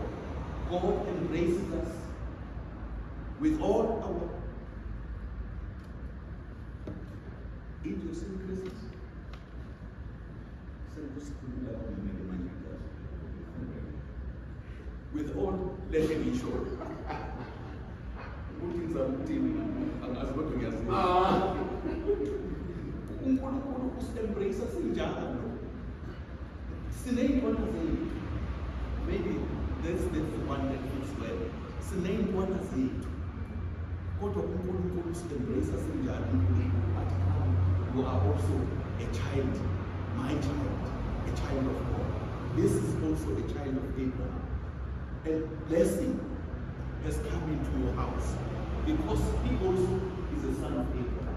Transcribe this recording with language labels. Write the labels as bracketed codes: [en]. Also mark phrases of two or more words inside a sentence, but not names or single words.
[en] God embraces us with all our idiosyncrasies. With all, let me be sure. [zu] uNkulunkulu usembrace sinjalo. Sineyintwana zethu. [en] Maybe that's the one that fits well. [zu] Sineyintwana zethu. Kodwa uNkulunkulu usembrace sinjalo. [en] You are also a child, my child, a child of God. This is also a child of Abraham. And blessing has come into your house because he also is a son of Abraham.